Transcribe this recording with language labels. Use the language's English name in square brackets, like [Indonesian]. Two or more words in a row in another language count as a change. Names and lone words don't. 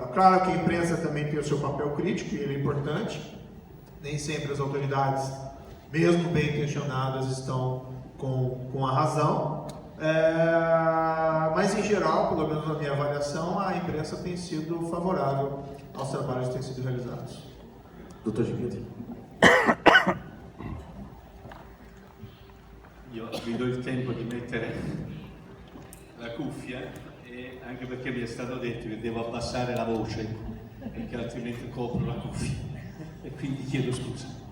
[Portuguese] Claro que a imprensa também tem o seu papel crítico, e ele é importante. Nem sempre as autoridades, mesmo bem intencionadas, estão com a razão, mas em geral, pelo menos na minha avaliação, a imprensa tem sido favorável aos trabalhos que têm sido realizados. [Italian] Dottor Giglietti. Io vi do il tempo di mettere la cuffia, e anche perché mi è stato detto che devo abbassare la voce perché altrimenti copro la cuffia, e quindi chiedo scusa.